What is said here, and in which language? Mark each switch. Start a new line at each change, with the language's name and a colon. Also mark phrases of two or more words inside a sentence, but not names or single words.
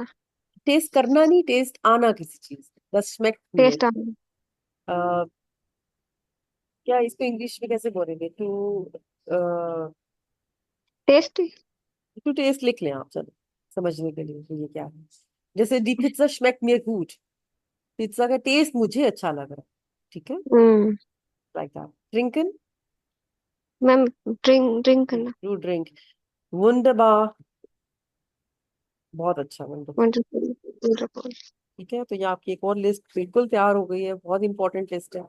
Hindi: टेस्ट करना नहीं, टेस्ट आना किसी चीज, बस स्मेक नहीं है। टेस्ट आना। क्या इसको इंग्लिश में कैसे बोलेंगे? टू, टेस्ट।
English: to taste
Hindi: लिख लें आप, चलो समझने के लिए कि ये क्या है।
German: जैसे die Pizza schmeckt mir gut,
Hindi: पिज्जा का टेस्ट मुझे अच्छा लग रहा है, ठीक है, हम्म।
English: like that. ड्रिंकन,
Hindi: मैम ड्रिंक ड्रिंक करना।
English: to drink.
Hindi: वंडरबार, बहुत अच्छा, वंडरफुल।
English: Wonderful. Wonderful.
Hindi: ठीक है, तो ये आपकी एक और लिस्ट बिल्कुल तैयार हो गई है, बहुत इंपॉर्टेंट लिस्ट है।